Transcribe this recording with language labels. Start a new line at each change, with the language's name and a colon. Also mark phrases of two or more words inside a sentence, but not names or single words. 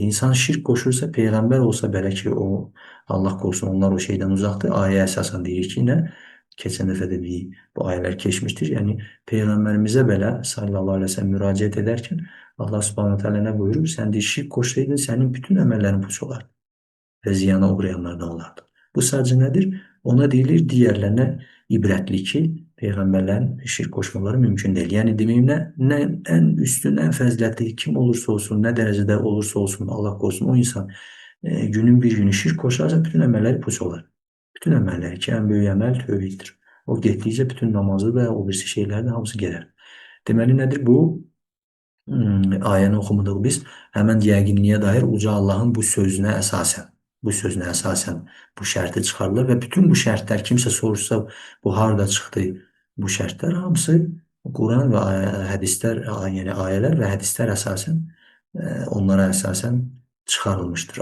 Azerbaijani: İnsan şirk qoşursa, Peyğəmbər olsa belə ki, o Allah qorusun, onlar o şeydən uzaqdır. Ayə əsasən deyirik ki, keçən dəfə də bu ayələr keçmişdir. Yəni, Peyğəmbərimizə belə
Arabic: صلى الله عليه وسلم
Azerbaijani: müraciət edərkən Allah
Arabic: سبحانه وتعالى
Azerbaijani: nə buyurur? Sən deyir, şirk qoşsaydın, sənin bütün əməllərin puç olar.
Turkish: ve ziyana uğrayanlar da onlardır. Bu sadece nedir? Ona deyilir, diğerlerine ibretli ki peygamberlerin şirk koşmaları mümkün değil. Yani demeyeyim ne en üstün, en faziletli kim olursa olsun, ne derecede olursa olsun, Allah korusun o insan günün bir günü şirk koşarsa bütün emelleri puç olur. Bütün emelleri ki en büyük emel tövbedir.
Azerbaijani: O getdikcə bütün namazı və o birisi
Turkish: şeyler de hamısı gelir.
Azerbaijani: Deməli nedir bu? Ayəni oxumuduq biz. Həmən yəqinliyə dair uca Allahın bu sözünə əsasən bu şərti çıxarılır və bütün bu şərtlər kimsə soruşsa bu harda çıxdı? Bu şərtlər hamısı Quran və hədislər, yəni ayələr və hədislər əsasən onlara əsasən çıxarılmışdır.